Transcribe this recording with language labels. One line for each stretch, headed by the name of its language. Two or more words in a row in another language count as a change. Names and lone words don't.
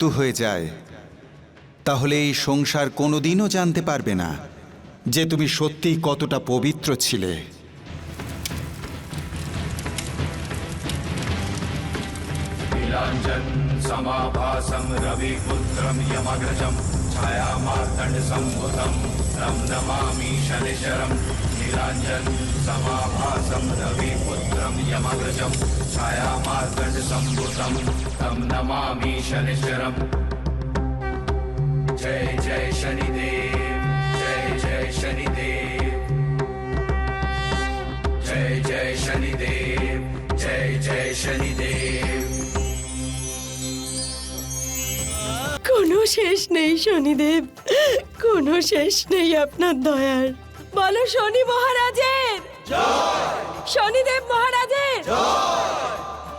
Bangla: হয়ে যায় তাহলে এই সংসার কোনোদিনও জানতে পারবে না যে তুমি সত্যিই কতটা পবিত্র ছিলে।
Sanskrit: नीलाञ्जन समाभासं रविपुत्रं यमग्रजं छायामार्तण्डसम्भुतं तं नमामि शनिश्चरं। नीलाञ्जन समाभासं रविपुत्रं यमग्रजं छायामार्तण्डसम्भुतं तं नमामि शनिश्चरं।
Hindi: जय जय शनिदेव, जय जय शनिदेव, जय जय शनिदेव, जय जय शनिदेव।
Bangla: কোনো শেষ নেই শনিদেব, কোনো শেষ নেই আপনার দয়ার। বলো শনি মহারাজের শনিদেব মহারাজের